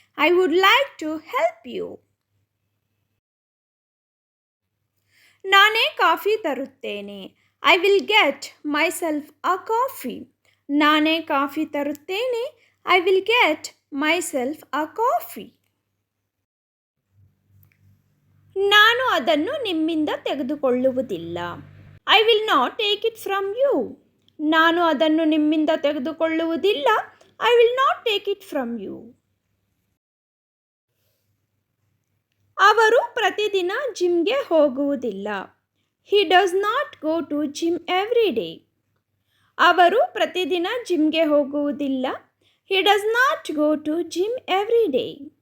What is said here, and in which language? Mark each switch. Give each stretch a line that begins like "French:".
English: I would like to help you.
Kannada: ನಾನೇ coffee ತರುತ್ತೇನೆ.
English: I will get myself a coffee.
Kannada: ನಾನೇ coffee ತರುತ್ತೇನೆ.
English: I will get myself a coffee.
Kannada: ನಾನು ಅದನ್ನು ನಿಮ್ಮಿಂದ ತೆಗೆದುಕೊಳ್ಳುವುದಿಲ್ಲ.
English: I will not take it from you.
Kannada: ನಾನು ಅದನ್ನು ನಿಮ್ಮಿಂದ ತೆಗೆದುಕೊಳ್ಳುವುದಿಲ್ಲ.
English: I will not take it from you.
Kannada: ಅವರು ಪ್ರತಿದಿನ ಜಿಮ್ಗೆ ಹೋಗುವುದಿಲ್ಲ.
English: He does not go to gym every day.
Kannada: ಅವರು ಪ್ರತಿದಿನ ಜಿಮ್ಗೆ ಹೋಗುವುದಿಲ್ಲ.
English: He does not go to gym every day.